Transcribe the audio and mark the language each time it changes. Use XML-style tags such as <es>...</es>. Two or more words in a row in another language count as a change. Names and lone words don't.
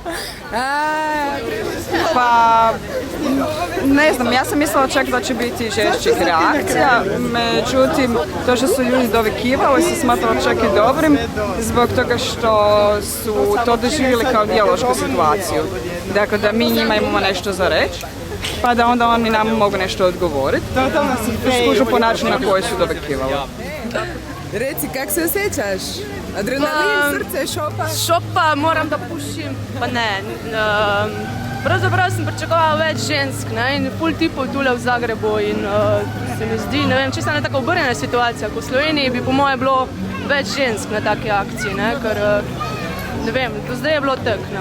<hr>Pa, ne znam, ja sam mislila čak da će biti žešćih reakcija, međutim, to što su ljudi dovikivali se smatralo čak i dobrim, zbog toga što su to doživjeli kao dijalošku situaciju. Dakle, da mi njima imamo nešto za reći, pa da onda oni nam mogu nešto odgovoriti. Skužu po načinu na koji su dovikivali. Reci, kak se osjećaš? Adrenalin, srce, šopa? Šopa, moram da pušim,</hr> <sl>pa ne. Pravzaprav sem pričakovala več žensk, ne, in ful tipov tule v Zagrebu in se mi zdi, ne vem, čisto ena taka obrnjena situacija, ko v Sloveniji bi po moje bilo več žensk na taki akciji, ne, ker, ne vem, do zdaj je bilo tak, ne.</sl>